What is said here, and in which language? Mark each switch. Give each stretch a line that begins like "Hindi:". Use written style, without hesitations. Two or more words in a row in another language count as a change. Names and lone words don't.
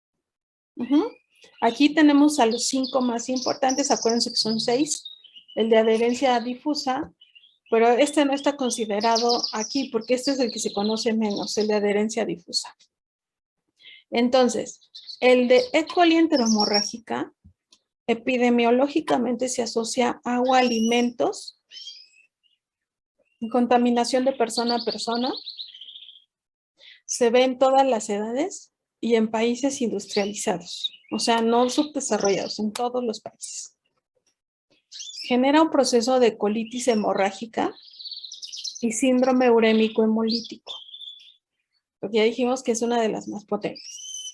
Spanish: Aquí tenemos a los 5 más importantes, acuérdense que son 6, el de adherencia difusa, pero este no está considerado aquí porque este es el que se conoce menos, el de adherencia difusa. Entonces, el de E. coli enteromorrágica, epidemiológicamente se asocia a agua, alimentos, contaminación de persona a persona, se ve en todas las edades y en países industrializados, o sea, no subdesarrollados, en todos los países. Genera un proceso de colitis hemorrágica y síndrome urémico hemolítico, porque ya dijimos que es una de las más potentes.